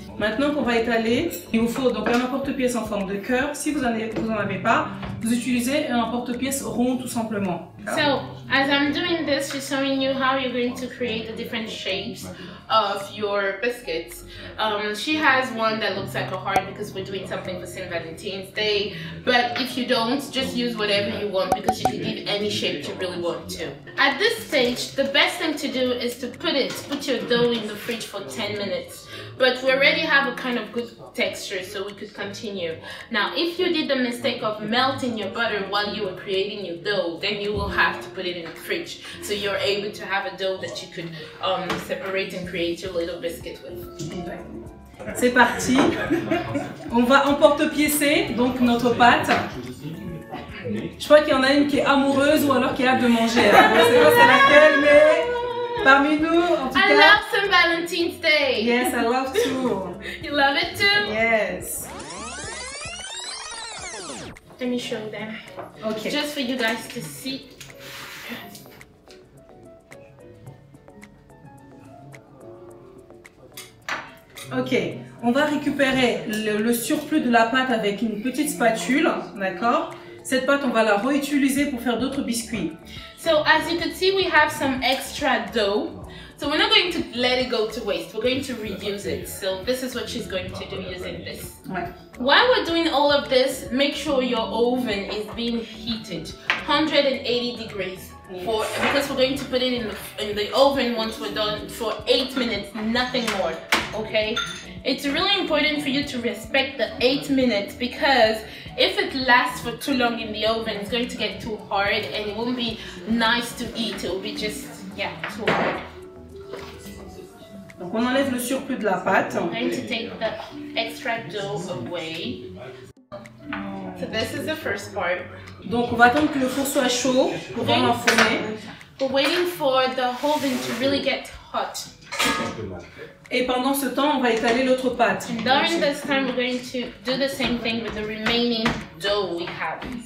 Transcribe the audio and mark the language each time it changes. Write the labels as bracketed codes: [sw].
[fr] Maintenant qu'on va étaler, il vous faut donc un emporte-pièce en forme de cœur. Si vous n'en avez pas, vous utilisez un emporte-pièce rond tout simplement. [en] So, as I'm doing this, she's showing you how you're going to create the different shapes of your biscuits. She has one that looks like a heart because we're doing something for St. Valentine's Day. But if you don't, just use whatever you want because you can give any shape you really want to. At this stage, the best thing to do is to put your dough in the fridge for 10 minutes. But we already have a kind of good texture, so we could continue. Now, if you did the mistake of melting your butter while you were creating your dough, then you will have to put it in the fridge. So you're able to have a dough that you could separate and create your little biscuit with. [fr] C'est parti. On va emporte-piécer donc notre pâte. Je crois qu'il y en a une qui est amoureuse ou alors qui a hâte de manger. Alors, je sais pas c'est laquelle, mais parmi nous, en tout [en] I [fr] cas. [en] love St. Valentine's Day. Yes, I love too. You love it too? Yes. Let me show them. Ok. Just for you guys to see. [fr] Ok, on va récupérer le surplus de la pâte avec une petite spatule, d'accord? Cette pâte, on va la réutiliser pour faire d'autres biscuits. [en] So as you can see, we have some extra dough. So we're not going to let it go to waste. We're going to reuse it. So this is what she's going to do using this. [fr] Ouais. [en] While we're doing all of this, make sure your oven is being heated 180 degrees because we're going to put it in the oven once we're done for 8 minutes, nothing more. Okay, it's really important for you to respect the 8 minutes, because if it lasts for too long in the oven, it's going to get too hard and it won't be nice to eat. It will be just, yeah, too hard. [fr] Donc on enlève le surplus de la pâte. [en] I'm going to take the extra dough away. So this is the first part. [fr] Donc on va attendre que le four soit chaud pour l'enfourner. [en] We're waiting for the oven to really get hot. [fr] Et pendant ce temps, on va étaler l'autre pâte. [en] And during this time, we're going to do the same thing with the remaining dough we have.